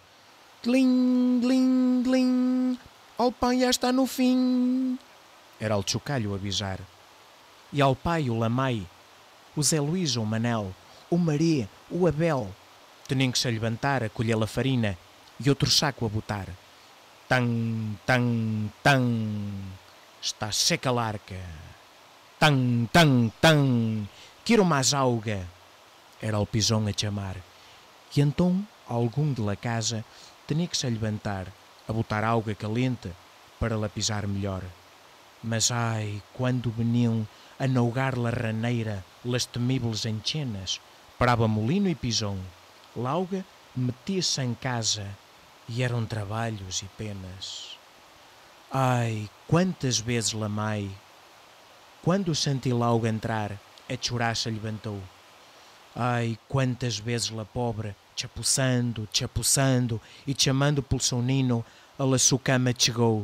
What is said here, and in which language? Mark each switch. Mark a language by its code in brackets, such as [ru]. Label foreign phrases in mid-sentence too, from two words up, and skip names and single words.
[pt] Tlim, tlim, tlim, ao pai já está no fim, era o chocalho a avisar. E ao pai o Lamai, o Zé Luís ou o Manel, o Maré, o Abel, tinham que se levantar a colher a farina e outro saco a botar. Tan, tan, tan, está seca a larca. Tan, tan, tan, quero mais auga, era o pisão a chamar. E então algum de la casa tinha que se levantar a botar auga calente para la pisar melhor. Mas ai, quando veniam a naugar la raneira, las temíveis enchenas, parava molino e pisão, l'auga metia-se em casa e eram trabalhos e penas. Ai, quantas vezes la mãe, quando senti l'auga entrar, a chorar se levantou. Ai, quantas vezes la pobre, chapuçando, chapuçando e chamando pelo seu nino, a la sua cama chegou.